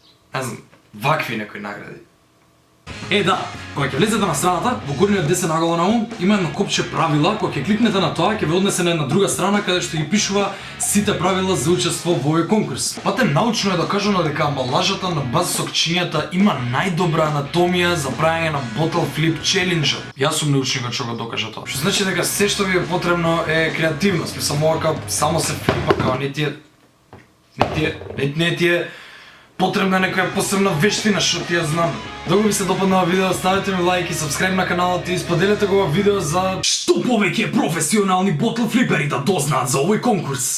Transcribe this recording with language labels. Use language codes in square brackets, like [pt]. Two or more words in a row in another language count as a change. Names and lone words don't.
[mk] Не знам, вакви некои награди. Да, кога ќе влезете на страната, во горниот десен агол на ум има едно копче правила, кога ќе кликнете на тоа, ќе ве однесе на една друга страна каде што ги пишува сите правила за учество во овој конкурс. Пате научно е докажано дека амбалажата на базисокчињата има најдобра анатомија за правење на [en] bottle flip challenge. [mk] Јас сум научникот што го докажа тоа. Што значи дека се што ви е потребно е креативност, мислам ова само се флипа као не ти е потребна некоја посебна вештина што ти ја знам. Доколку ви се допадна ова видео, ставете ми лайк и сабскрајб на каналот и споделете го ова видео за што повеќе професионални [en] bottle flippers [mk] да дознаат за овој конкурс.